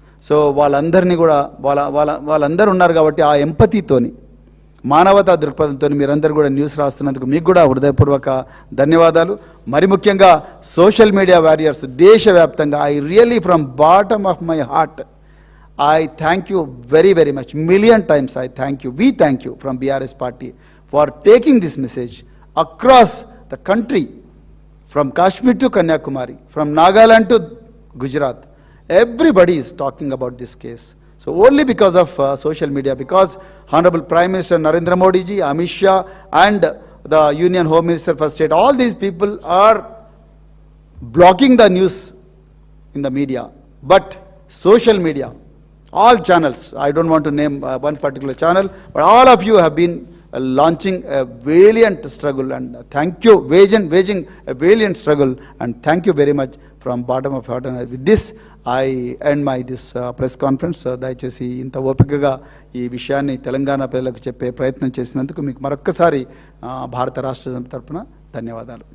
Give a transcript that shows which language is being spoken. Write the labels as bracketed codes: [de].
[te] So వాళ్ళందరినీ కూడా వాళ్ళందరూ ఉన్నారు కాబట్టి ఆ ఎంపతితోని, మానవతా దృక్పథంతో మీరందరూ కూడా న్యూస్ రాస్తున్నందుకు మీకు కూడా హృదయపూర్వక ధన్యవాదాలు. మరి ముఖ్యంగా సోషల్ మీడియా వారియర్స్ దేశవ్యాప్తంగా, [en] I really from bottom of my heart I thank you very, very much. Million times I thank you. We thank you from BRS party for taking this message across the country, from Kashmir to Kanyakumari, from Nagaland to Gujarat. Everybody is talking about this case. So only because of social media, because Honorable Prime Minister Narendra Modi ji, Amit Shah and the Union Home Minister for State, all these people are blocking the news in the media. But social media, all channels, I don't want to name one particular channel, but all of you have been launching a valiant struggle, and thank you, waging a valiant struggle, and thank you very much from bottom of heart. And with this, I end my this press conference. [te] దయచేసి ఇంత ఓపికగా ఈ విషయాన్ని తెలంగాణ ప్రజలకు చెప్పే ప్రయత్నం చేసినందుకు మీకు మరొక్కసారి భారత రాష్ట్ర సమితి తరపున ధన్యవాదాలు.